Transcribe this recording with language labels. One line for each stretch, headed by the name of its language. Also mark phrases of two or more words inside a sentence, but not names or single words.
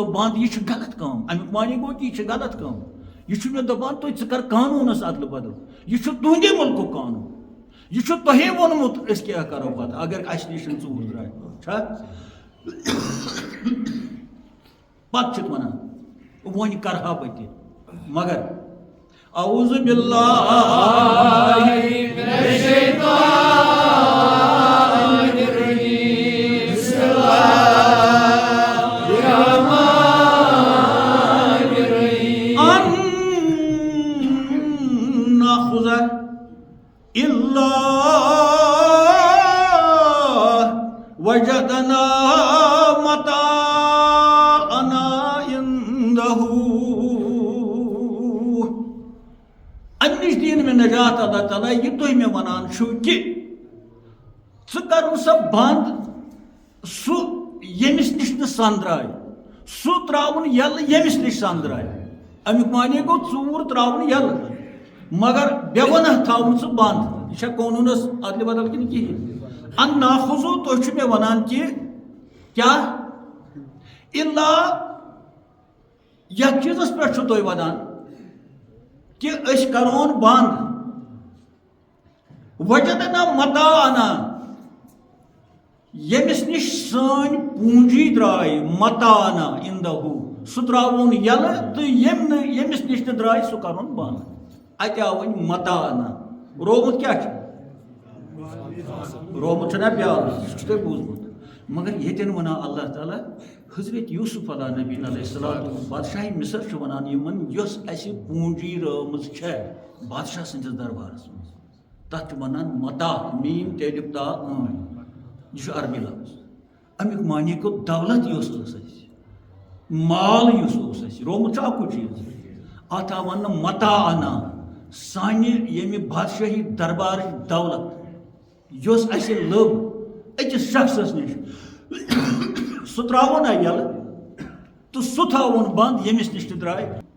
Kashmiri: بنٛد یہِ چھِ غلط کٲم امیُک معنی گوٚو کہِ یہِ چھِ غلط کٲم یہِ چھُ مےٚ دَپان تُہۍ ژٕ کر قانوٗنَس اَدلہٕ بدل یہِ چھُ تُہنٛدے مُلکُک قانوٗن یہِ چھُ تۄہے ووٚنمُت أسۍ کیٛاہ کَرو پَتہٕ اگر اَسہِ نِش ژوٗر درٛاے چھا پَتہٕ چھِکھ وَنان وۄنۍ کَرٕہا بہٕ تہِ مگر
Arabic: اعوذ باللہ من الشیطان الرجیم بسم اللہ الرحمن الرحیم ان ناخذ الا وجدنا متاعنا عنده
Kashmiri: امہِ نِش دِیِن مےٚ نجات اللہ تعالیٰ یہِ تُہۍ مےٚ وَنان چھُو کہِ ژٕ کَرُن سا بنٛد سُہ ییٚمِس نِش نہٕ سنٛدراے سُہ ترٛاوُن یَلہٕ ییٚمِس نِش سنٛدراے امیُک معنی گوٚو ژوٗر ترٛاوُن یَلہٕ مگر بے گۄناہ تھاوُن سُہ بنٛد یہِ چھا قونوٗنَس اَدلہِ بدل کِنہٕ کِہیٖنۍ
Arabic: ان ناخُذو
Kashmiri: تُہۍ چھِو مےٚ وَنان کہِ کیٛاہ اِلا یَتھ چیٖزَس پٮ۪ٹھ چھُو تُہۍ وَنان کہ أسۍ کَرون بنٛد
Arabic: وجدنا متاعنا
Kashmiri: ییٚمِس نِش سٲنۍ پوٗنٛجی درٛاے
Arabic: متاعنا عندہو
Kashmiri: سُہ ترٛاوون یَلہٕ تہٕ ییٚمِس نِش نہٕ درٛاے سُہ کَرون بنٛد اَتہِ آو وۄنۍ متاعنا رومُت کیٛاہ چھُ رومُت چھُنا پیالہٕ سُہ چھُ تۄہہِ بوٗزمُت مگر ییٚتٮ۪ن وَنان اللہ تعالیٰ حضرت یوٗسف علیٰ نبی
Arabic: علیہ السلام
Kashmiri: بادشاہی مصر چھُ وَنان یِمن یۄس اَسہِ پوٗنٛجی رٲومٕژ چھےٚ بادشاہ سٕنٛدِس دربارس منٛز تَتھ چھُ وَنان متا میٖم تیلِف تا یہِ چھُ عربی لفظ امیُک معنی گوٚو دولت یۄس ٲس اَسہِ مال یُس اوس اَسہِ رومُت چھُ اَکُے چیٖز اَتھ آو وَننہٕ متاعنا سانہِ ییٚمہِ بادشاہی دربارٕچ دولت یۄس اَسہِ لٔب أکِس شخصس نِش سُہ ترٛاوو نا یَلہٕ تہٕ سُہ تھاوون بنٛد ییٚمِس نِش تہِ درٛاے